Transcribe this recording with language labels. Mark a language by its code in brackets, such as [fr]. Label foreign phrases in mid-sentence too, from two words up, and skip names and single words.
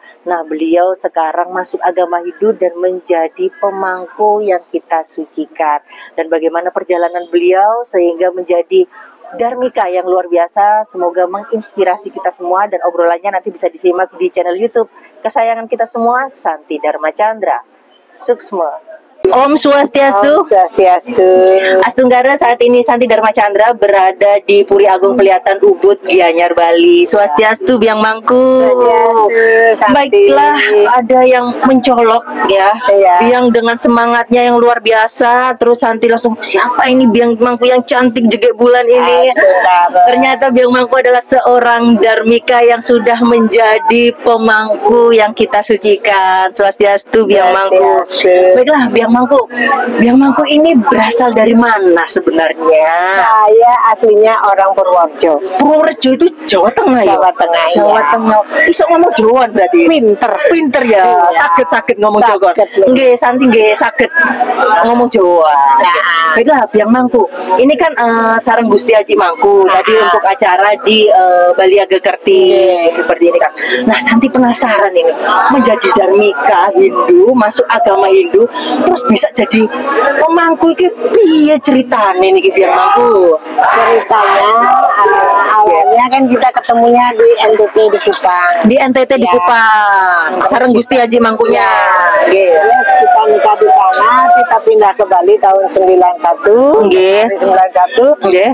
[id] Nah, beliau sekarang masuk agama Hindu dan menjadi pemangku yang kita sucikan. Dan bagaimana perjalanan beliau sehingga menjadi Dharmika yang luar biasa, semoga menginspirasi kita semua, dan obrolannya nanti bisa disimak di channel YouTube kesayangan kita semua, Santi Dharma Chandra. [ban] Suksma. Om Swastiastu. Om Swastiastu. Astunggara, [id] saat ini Santi Dharma Chandra berada di Puri Agung Pelihatan Ubud, Gianyar, Bali. [ban] Swastiastu, Biang Mangku. Swastiastu, [id] Baiklah, ada yang mencolok ya, Biang dengan semangatnya yang luar biasa. Terus Santi langsung, siapa ini Biang Mangku yang cantik jegek bulan ini? Ternyata Biang Mangku adalah seorang Dharmika yang sudah menjadi pemangku yang kita sucikan. [ban] Swastiastu, Biang Mangku. [id] Baiklah, Biang Mangku ini berasal dari mana sebenarnya? Saya aslinya orang Purworejo. Purworejo itu Jawa Tengah ya? Jawa Tengah. Jawa Tengah. [jv] Iso ngomong Jawaan berarti? [id] Pinter ya. Iya. Sakit ngomong Jawa. [jv] Nggih, Santi nggih sakit ngomong Jawa. [id] Baiklah, Biang Mangku. Ini kan sarang Gusti Haji Mangku tadi untuk acara di Bali Agakerti seperti ini kan. Nah, Santi penasaran ini menjadi Dharmika Hindu, masuk agama Hindu, terus bisa jadi pemangku [jv] iki piye ceritane niki [id] Biang Mangku? Ceritanya awalnya kan kita ketemunya di NTT di Kupang. Di NTT di Kupang. [jv] Sareng Gusti Haji Mangkunya. [id] Nggih. Kita nikah di sana, kita pindah ke Bali tahun 91. Nggih. 91. Nggih.